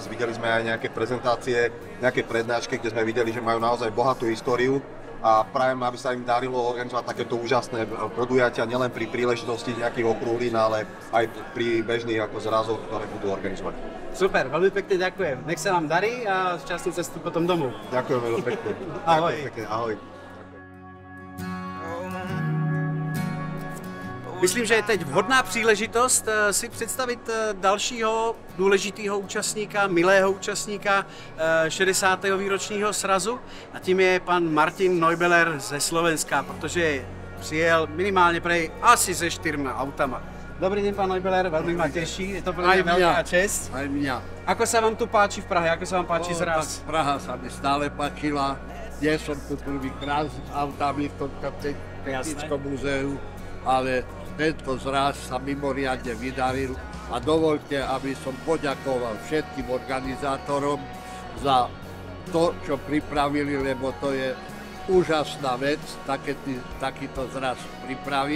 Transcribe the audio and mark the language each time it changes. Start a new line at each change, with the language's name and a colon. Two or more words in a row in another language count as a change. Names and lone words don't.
Slovak: Videli sme aj nejaké prezentácie, nejaké prednášky, kde sme videli, že majú naozaj bohatú históriu a prajem, aby sa im darilo organizovať takéto úžasné podujatia, nielen pri príležitosti nejakých okrúhlin, ale aj pri bežných ako zrazoch, ktoré budú organizovať. Super, veľmi pekne ďakujem. Nech sa vám darí a šťastnú cestu potom domov. Ďakujem veľmi pekne. Ahoj. Pekne, ahoj.
Czech: Myslím, že je teď vhodná příležitost si představit dalšího důležitého účastníka, milého účastníka 60. výročního srazu a tím je pan Martin Neubeller ze Slovenska, protože přijel minimálně prej asi se 4 autama.
Slovak: Dobrý deň, pán Neubeller, veľmi ma teší, je to pre mňa veľká česť. Aj mňa. Ako sa vám tu páči v Prahe, ako sa vám páči zraz? Praha sa mi stále páčila, nie som tu prvýkrát s autami v tomto technickom múzeu, ale tento zraz sa mimoriadne vydaril a dovoľte, aby som poďakoval všetkým organizátorom za to, čo pripravili, lebo to je úžasná vec, takýto zraz pripraviť.